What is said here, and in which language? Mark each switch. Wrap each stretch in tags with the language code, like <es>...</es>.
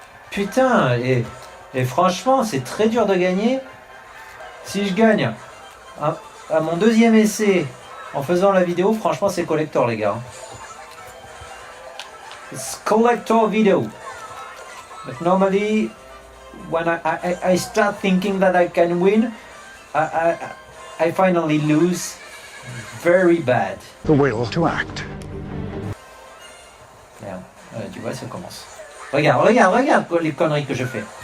<fr>Putain, et franchement, c'est très dur de gagner. Si je gagne à mon deuxième essai en faisant la vidéo, franchement, c'est collector, les gars.</fr> <en>It's collector video. But normally, when I start thinking that I can win, I finally lose. Very bad. The will to act.</en> <fr>Merde, tu vois, ça commence. Regarde les conneries que je fais.</fr>